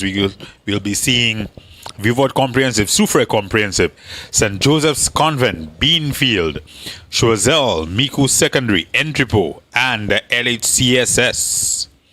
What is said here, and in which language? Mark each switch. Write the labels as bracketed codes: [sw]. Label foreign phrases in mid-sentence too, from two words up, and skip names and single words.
[en] We'll be seeing Vivourt Comprehensive, Soufre Comprehensive, St. Joseph's Convent, Beanfield, Choiseul, Miku Secondary, Entrepot, and LHCSS.